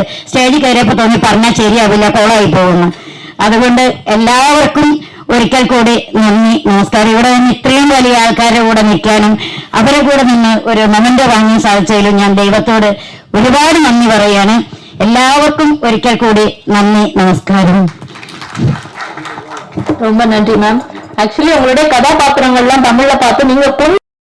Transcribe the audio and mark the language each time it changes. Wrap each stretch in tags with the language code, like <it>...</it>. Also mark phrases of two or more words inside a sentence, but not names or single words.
<ml>സ്റ്റേജിൽ കയറിയപ്പോ തോന്നി പറഞ്ഞാൽ ശരിയാവില്ല, കോളായി പോകുന്നു. അതുകൊണ്ട് എല്ലാവർക്കും ഒരിക്കൽ കൂടി നന്ദി, നമസ്കാരം. ഇവിടെ നിന്ന് ഇത്രയും വലിയ ആൾക്കാരുടെ കൂടെ നിൽക്കാനും അവരെ കൂടെ നിന്ന് ഒരു മൊമെന്റ് വാങ്ങാൻ സാധിച്ചതിലും ഞാൻ ദൈവത്തോട് ഒരുപാട് നന്ദി പറയുകയാണ്. എല്ലാവർക്കും ഒരിക്കൽ കൂടി നന്ദി, നമസ്കാരം.</ml> <ta>ரொம்ப நன்றி மேம். ஆக்சுவலி உங்களுடைய கதாபாத்திரங்கள்லாம் தமிழ்ல பார்த்து நீங்க</ta>